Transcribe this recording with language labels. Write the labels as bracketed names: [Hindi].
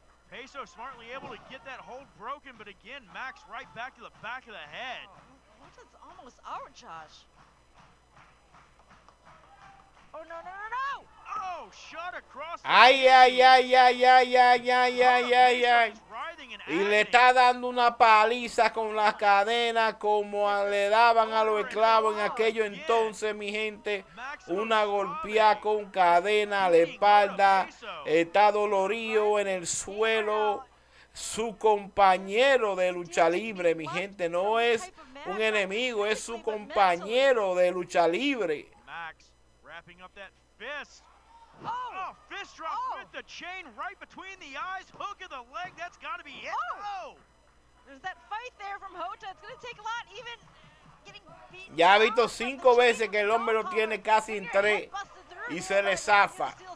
[English] Peso smartly able to get that hold broken, but again, Max right back to the back of the head. It's almost out, Josh. Oh, no, no, no, no! Oh, shot across the Ay, ay, ay, ay, ay, ay, ay, ay, ay, ay. [Spanish] Y le está dando una paliza con las cadenas como le daban a los esclavos en aquello entonces, mi gente. Una golpeada con cadena a la espalda. Está dolorido en el suelo. Su compañero de lucha libre, mi gente. No es un enemigo, es su compañero de lucha libre. [English] Wrapping up that fist. Oh, fist drop with the chain right between the eyes. Hook of the leg. That's got to be it. Oh. There's that fight there from Hota. It's going to take a lot, even getting beaten. [Spanish] Ya ha visto 5 veces que el hombre lo tiene casi en 3 y se le zafa.